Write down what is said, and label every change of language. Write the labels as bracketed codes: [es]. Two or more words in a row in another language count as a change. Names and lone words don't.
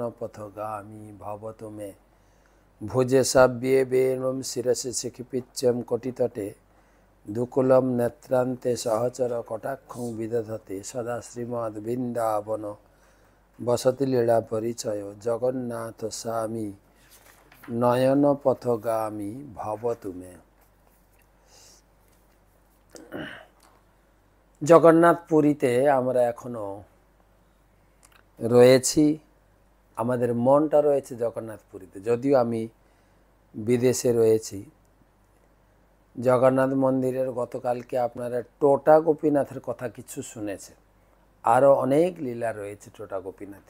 [sa] पथगामी भवतु मे भुजे सव्ये वेणुं शिरसि शिखिपिच्यं कोटितटे दुकुलं नेत्रान्ते सहचर कटाक्षं विदधते सदा श्रीमद्वृन्दावन वसति लीला परिचय जगन्नाथ स्वामी नयन पथगामी भवतु मे। [bn] জগন্নাথ পুরীতে আমরা এখনো রয়েছি, আমাদের মনটা রয়েছে জগন্নাথ পুরীতে। যদিও আমি বিদেশে রয়েছি, জগন্নাথ মন্দিরের গতকালকে আপনারা টোটা গোপীনাথের কথা কিছু শুনেছেন, আরও অনেক লীলা রয়েছে টোটা গোপীনাথে।